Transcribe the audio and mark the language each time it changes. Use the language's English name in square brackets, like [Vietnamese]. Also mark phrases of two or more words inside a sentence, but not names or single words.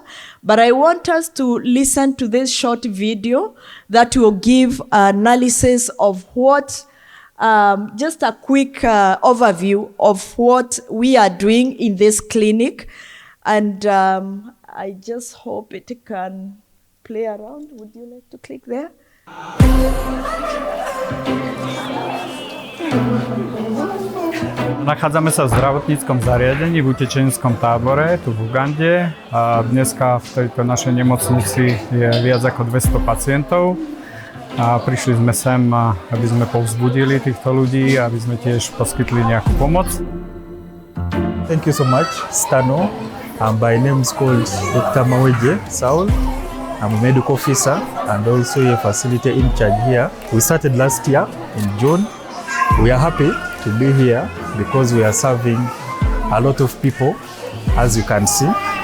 [English] But I want us to listen to this short video that will give analysis of what, just a quick overview of what we are doing in this clinic. And I just hope it can play around. Would you like to click there? [Slovak] Nachádzame sa v zdravotníckom zariadení v utečenskom tábore tu v Ugande. A dneska v tejto našej nemocnici je viac ako 200 pacientov. A prišli sme sem, aby sme povzbudili týchto ľudí, aby sme tiež poskytli nejakú pomoc. [English] Thank you so much, Stano. My name is called Dr. Maweje Saul. I'm a medical officer and also a facility in charge here. We started last year in June. We are happy to be here because we are serving a lot of people, as you can see.